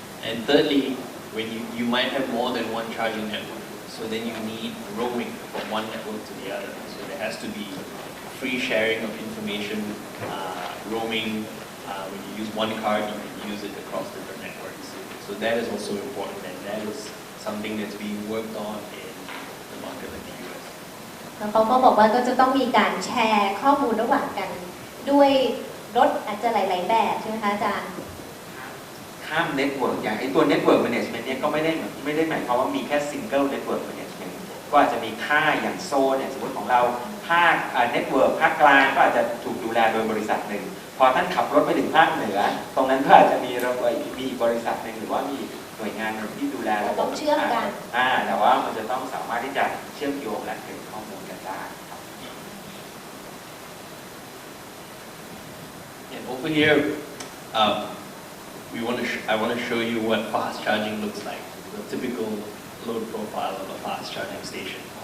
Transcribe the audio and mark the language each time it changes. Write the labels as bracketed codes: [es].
[en] And thirdly, when you might have more than one charging network, so then you need roaming from one network to the other. So there has to be free sharing of information, roaming. When you use one card, you can use it across different networks. So that is also important, and that is something that's being worked on in the market like the US. [th] แล้วเขาก็บอกว่าก็จะต้องมีการแชร์ข้อมูลระหว่างกันด้วยรถอาจจะหลายๆแบบใช่ไหมคะอาจารย์ ข้ามเน็ตเวิร์กอย่างไอตัวเน็ตเวิร์กแมネจเมนต์เนี่ยก็ไม่ได้หมายความว่ามีแค่ซิงเกิลเน็ตเวิร์กแมネจเมนต์ก็อาจจะมีค่ายอย่างโซนเนี่ยสมมติของเราภาคเน็ตเวิร์กภาคกลางก็อาจจะถูกดูแลโดยบริษัทหนึ่งพอท่านขับรถไปถึงภาคเหนือตรงนั้นก็อาจจะมีบริษัทหนึ่งหรือว่ามีหน่วยงานที่ดูแลระบบ ต้องเชื่อมกัน แต่ว่ามันจะต้องสามารถที่จะเชื่อมโยงและเก็บข้อมูลกันได้ [en] And over here, I want to show you what fast charging looks like, the typical load profile of a fast charging station.